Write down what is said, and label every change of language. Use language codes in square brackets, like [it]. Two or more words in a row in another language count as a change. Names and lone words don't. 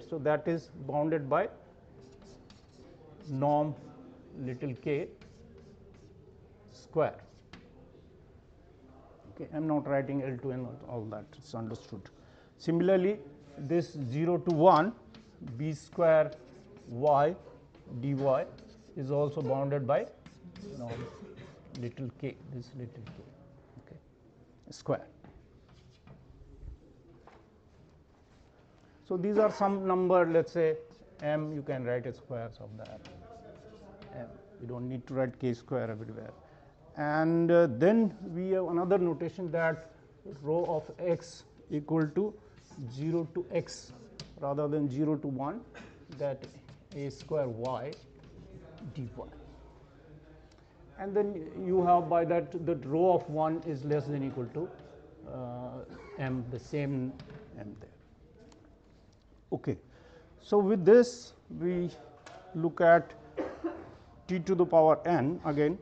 [en] So that is bounded by norm little k square. Okay, I am not writing L2 and all that, it's understood. Similarly, this 0 to 1 b square y dy is also bounded by norm little k, this little k, okay, square. So these are some number, let's say m, you can write a squares of that m, you don't need to write k square everywhere. And then we have another notation that rho of x equal to 0 to x rather than 0 to 1, that a square y dy. And then you have by that rho of 1 is less than equal to m, the same m there. Okay. So with this we look at t to the power n again.